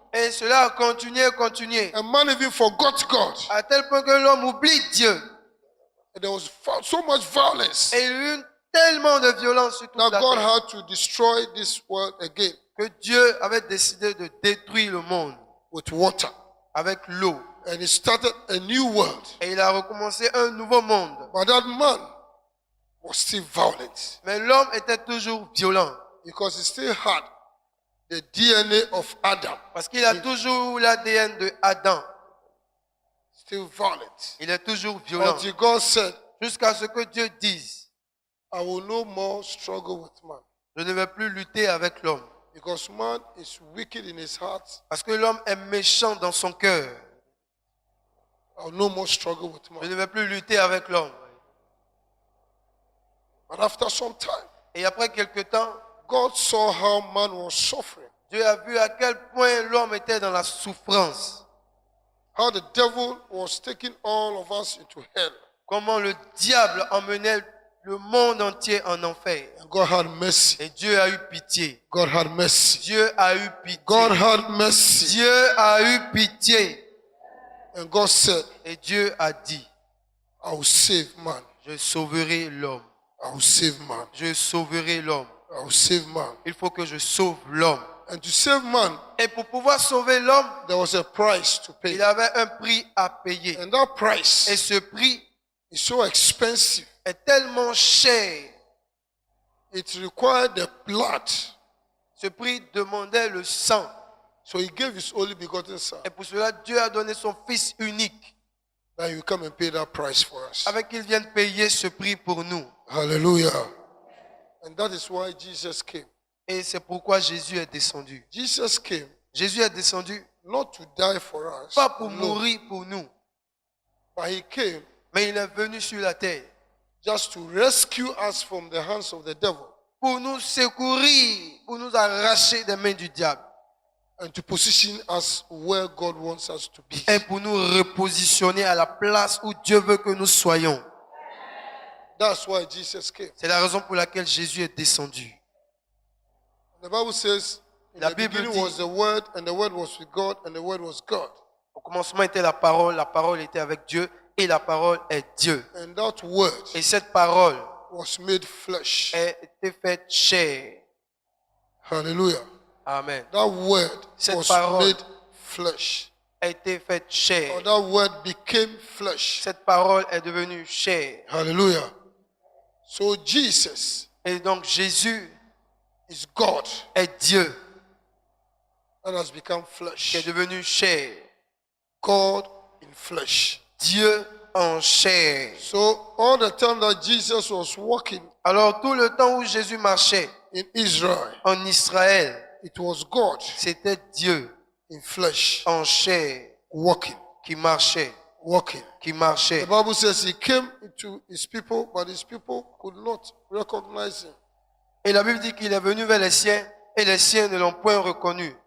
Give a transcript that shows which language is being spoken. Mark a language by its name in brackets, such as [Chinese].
[French] Et cela a continué, continué. [English] And man even forgot God. [French] À tel point que l'homme oublie Dieu. [English] And there was so much violence [French] Et il y a eu tellement de violence sur toute [English] that [French] la [English] God [French] terre. [English] had to destroy this world again. [French] que Dieu avait décidé de détruire le monde [English] with water. [French] avec l'eau. [English] And he started a new world. [French] Et il a recommencé un nouveau monde. [English] But that man was still violent [French] Mais l'homme était toujours violent. [English] because he still had the DNA of Adam. [French] Parce qu'il a toujours l'ADN de Adam. [English] Still violent. [French] Il est toujours violent. [English] Until God said, [French] Jusqu'à ce que Dieu dise, [English] I will no more struggle with man. [French] je ne vais plus lutter avec l'homme. [English] Because man is wicked in his heart. [French] Parce que l'homme est méchant dans son cœur. [English] I will no more struggle with [French] Je [English] man. [French] ne vais plus lutter avec l'homme. [English] But after some time, [French] Et après quelque temps, [English] God saw how man was suffering. [French] Dieu a vu à quel point l'homme était dans la souffrance. [English] How the devil was taking all of us into hell. [French] Comment le diable emmenait le monde entier en enfer. [English] And God had mercy. [French] Et Dieu a eu pitié. [English] God had mercy. [French] Dieu a eu pitié. [English] God had mercy. [French] Dieu a eu pitié. [English] And God said, [French] Et Dieu a dit, [English] I will save man. [French] je sauverai l'homme. [English] I will save man. [French] Je sauverai l'homme. [English] I will save man. [French] Il faut que je sauve l'homme. [English] And to save man, [French] Et pour pouvoir sauver l'homme, [English] there was a price to pay. [French] il avait un prix à payer. [English] And that price [French] Et ce prix [English] is so expensive. [French] est tellement cher. [English] It required the blood. [French] Ce prix demandait le sang. [English] So he gave his only begotten son [French] Et pour cela, Dieu a donné son Fils unique, [English] that he will come and pay that price for us. [French] avec qu'il vienne payer ce prix pour nous. [English] Hallelujah. And that is why Jesus came. [French] Et c'est pourquoi Jésus est descendu. [English] Jesus came [French] Jésus est descendu [English] not to die for us, [French] pas pour [English] no, [French] mourir pour nous, [English] but he came [French] mais il est venu sur la terre [English] just to rescue us from the hands of the devil [French] pour nous secourir, pour nous arracher des mains du diable [English] and to position us where God wants us to be. [French] et pour nous repositionner à la place où Dieu veut que nous soyons. [English] That's why Jesus came. [French] C'est la raison pour laquelle Jésus est descendu. [English] The Bible says, in [French] La [English] the [French] Bible [English] beginning [French] dit- [English] was the Word, and the Word was with God, and the Word was God. [French] Au commencement était la parole était avec Dieu et la parole est Dieu. [English] And that Word [French] Et cette parole [English] was made flesh. [French] a été faite chair. [English] Hallelujah. Amen. That Word [French] Cette [English] was [French] parole- [English] made flesh. [French] A été faite chair. [English] Or that Word became flesh. [French] Cette parole est devenue chair. [English] Hallelujah. So Jesus [French] Et donc Jésus [English] is God [French] est Dieu [English] that has become [French] qui est [English] flesh. [French] devenu chair. [English] God in flesh. [French] Dieu en chair. [English] So all the time that Jesus was walking [French] Alors tout le temps où Jésus marchait [English] in Israel, [French] en Israël, [English] it was God [French] c'était Dieu [English] in flesh [French] en chair [English] walking, [French] qui marchait, [English] walking. [French] qui [English] The [French] marchait. [English] Bible says he came into his people, but his people could not recognize him. [French] Et la Bible dit qu'il est venu vers les siens et les siens ne l'ont point reconnu.